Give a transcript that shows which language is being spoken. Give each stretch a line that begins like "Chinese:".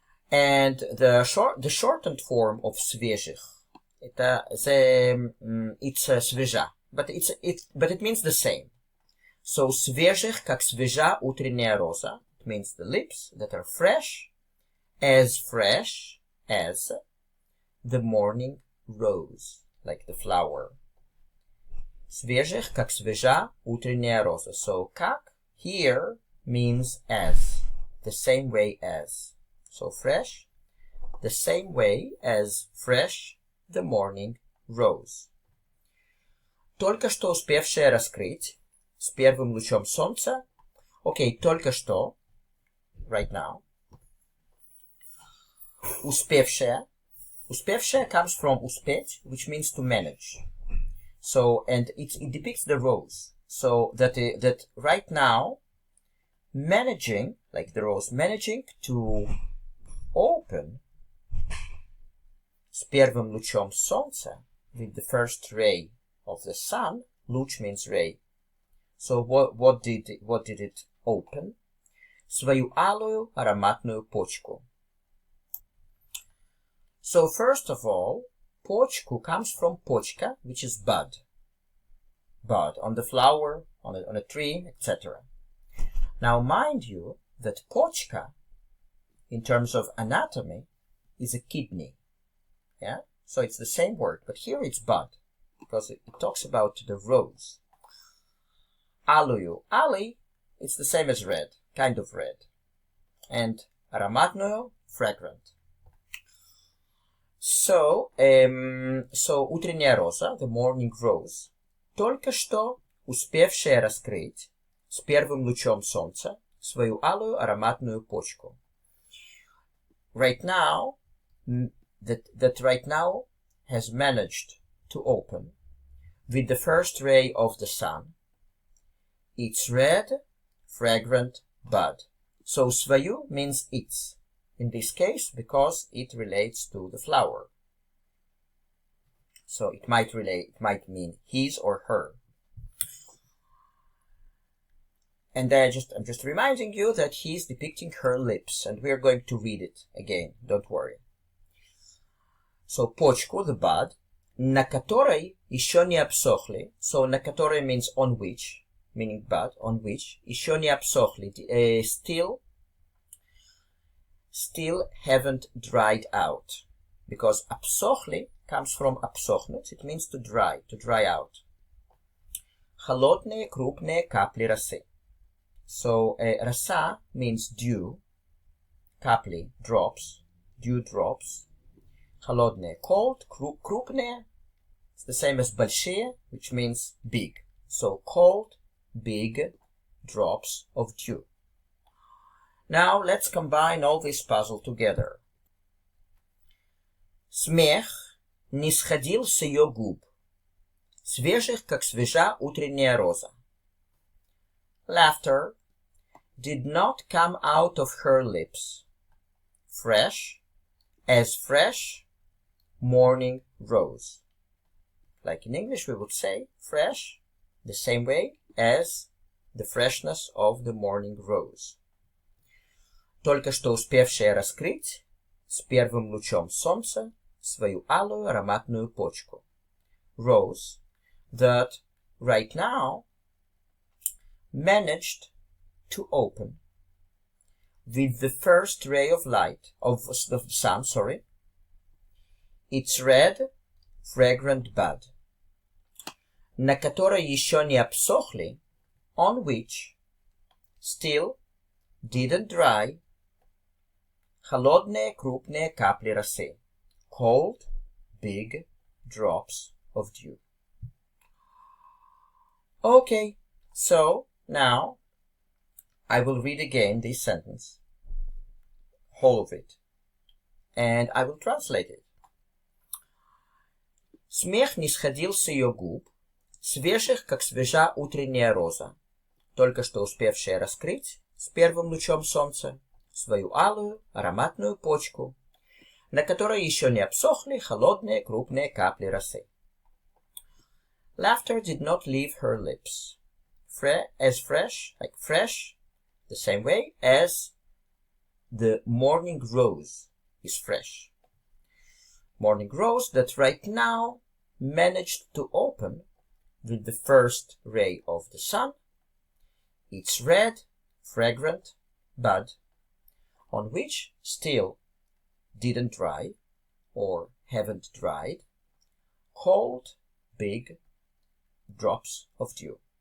English: And the shortened form of свежих, it's свежа, but it means the same. So,
Russian: свежих, как свежа утренняя роза,
English: it means the lips that are fresh as the morning rose, like the flower.
Russian: Свежих, как свежа утренняя роза.
English: So, как here means as, the same way as. So, fresh, the same way as fresh the morning rose.
Russian: Только что успевшая раскрыть с первым лучом солнца.
English: Okay,
Russian: только что,
English: right now.
Russian: Успевшая.
English: Успевшая comes from успеть, which means to manage. So, and it depicts the rose. So, that right now, managing, like the rose, managing to open
Russian: с первым лучом солнца,
English: with the first ray of the sun. Луч means ray. So, what did it open?
Russian: Свою алую ароматную почку.
English: So, first of all, почку comes from почка, which is bud. Bud on the flower, on a tree, etc. Now, mind you that почка, in terms of anatomy, is a kidney. Yeah? So it's the same word, but here it's bud, because it talks about the rose.
Russian: Алую.
English: Ali, it's the same as red, kind of red. And ароматную, fragrant.
Russian: So, утренняя роза,
English: the morning rose,
Russian: только что успевшая раскрыть с первым лучом солнца свою алую ароматную почку.
English: Right now, that right now has managed to open with the first ray of the sun its red, fragrant bud. So, свою means its, in this case, because it relates to the flower. So, it might mean his or her. And I'm just reminding you that he's depicting her lips, and we're going to read it again, don't worry.
Russian: So, почку,
English: the bud,
Russian: на которой еще не обсохли.
English: So,
Russian: на которой
English: means on which, meaning bud, on which,
Russian: еще не обсохли,
English: still haven't dried out. Because обсохли comes from обсохнуть, it means to dry out.
Russian: холодные крупные капли росы.
English: So, роса means dew, капли, drops, dew drops. холодные, cold, крупные, it's the same as большие, which means big. So, cold, big drops of dew. Now, let's combine all this puzzle together.
Russian: Смех не сходил с ее губ, свежих, как свежа утренняя роза.
English: Laughter did not come out of her lips, fresh as fresh morning rose. Like in English we would say fresh, the same way as the freshness of the morning rose.
Russian: Только что успевшая раскрыть с первым лучом солнца свою алую ароматную почку.
English: Rose that right now managed to open with the first ray of light of the sun, its red, fragrant bud,
Russian: на которой еще не обсохли,
English: on which still didn't dry,
Russian: холодные крупные капли росы,
English: cold, big drops of dew. Okay, so now I will read again this sentence, whole of it, and I will translate it.
Russian: Смех не сходил с ее губ, свежих, как свежа утренняя роза, только что успевшая раскрыть с первым лучом солнца свою алую ароматную почку, на которой еще не обсохли холодные крупные капли росы.
English: Laughter did not leave her lips, like fresh, the same way as the morning rose is fresh. Morning rose that right now managed to open with the first ray of the sun its red, fragrant bud, on which still didn't dry, or haven't dried, cold, big drops of dew.